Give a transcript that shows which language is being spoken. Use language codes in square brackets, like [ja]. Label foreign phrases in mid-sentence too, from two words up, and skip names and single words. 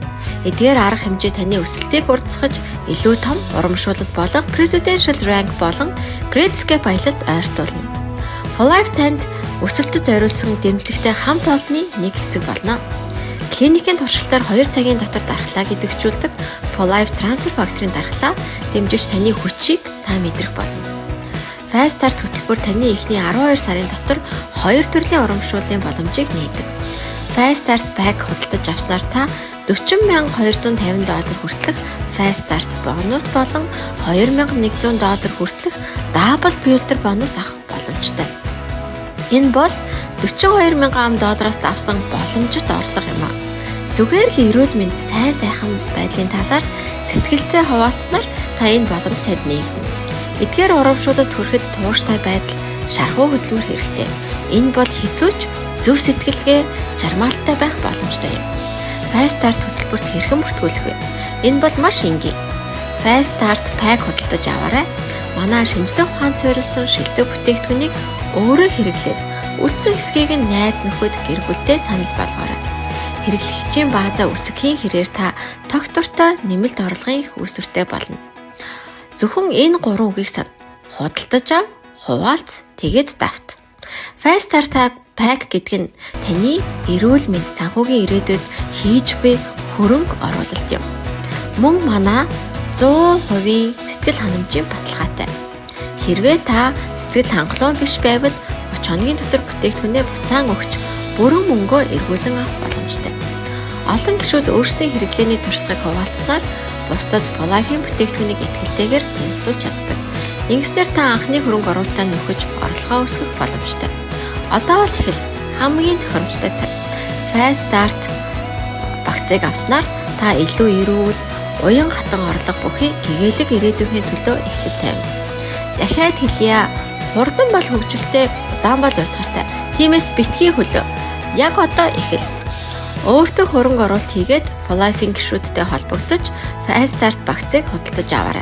[mn] Эдгээр арга хэмжээ таны өсөлтийг уртасгаж, илүү том урамшуулал болох Presidential Rank болон Great-Escape аялалд ойртуулна. Life танд өсөлтөд зориулсан дэмжлэгтэй хамт олонны нэг хэсэг болно. Клиникийн туршилтаар 2 цагийн дотор дархлааг идэвхжүүлдэг Life Transfer Factory-ийн дархлаа дэмжиж таны хүчийг та мэдрэх болно. Fast start хөтөлбөр таны эхний 12 сарын дотор 2 төрлийн урамшууллын боломжийг нээдэг. Fast start pack худалдаж авснаар та $40,250 хүртэлх Fast start бонус болон $2,100 хүртэлх Double Builder бонус авах боломжтой. Энэ бол $42,000 авсан боломжит орлого юм а. Зүгээр л эрүүл мэнд сайхан байдлын талаар сэтгэлдээ хуваалцсанаар та энэ боломж танд нээгдэнэ. Эдгээр урамшуулалт хүрэхэд тууштай байдал, шархуу хөдөлмөр хэрэгтэй. Энэ бол хэцүүч, зөв сэтгэлгээ, чармаалттай байх боломжтой юм. Fast start хөтөлбөрт хэрхэн бүртгүүлэх вэ? Энэ бол маш энгийн. Fast start pack худалдаж аваарай. Манай шинжлэх ухаанд суурилсан шилдэг бүтээгдэхүүнийг өөрөө хэрэглээд үлдсэн хэсгийг нь найз нөхөд гэр бүлтэй санал болгоорой. Хэрэглэгчийн баазаа өсөхийн хэрээр та тогтвортой нэмэлт орлогын их үүсвэртэй болно. Зөвхөн энэ 3 үгийг санд. Худалдаж ав, хуваалц, тэгээд давт. Fast start pack гэдэг нь таны эрүүл мэнд санхүүгийн ирээдүйд хийж буй хөрөнгө оруулалт юм. Мөн манай 100% сэтгэл ханамжийн баталгаатай. Хэрвээ та сэтгэл хангалуун биш байвал 30 хоногийн дотор бүтээгдэхүүнээ буцаан өгч бүрэн мөнгөө эргүүлэн авах боломжтой. Олон гишүүд өөрсдийн хэрэглээний туршлагыг хуваалцсанаар бусдад Life-ийн бүтээгдэхүүнийг итгэлтэйгээр танилцуулж чаддаг. Ингэснээр та анхны хөрөнгө оруулалтаа нөхөж орлогоо өсгөх боломжтой. Одоо бол ихэл хамгийн тохиромжтой цаг. Fast start багцыг авснаар та илүү эрүүл, уян хатан орлого бүхий гэгээлэг ирээдүйн төлөө эхлэл тавина. Дахиад хэлье. Хурдан бол хөгжилтэй, удаан бол уйдгартай. Тиймээс битгий хөлөө. Яг одоо эхэл. Өөртөө хөрөнгө оруулалт хийгээд Life-ийн гишүүдтэй холбогдож Fast start багцыг худалдаж аваарай.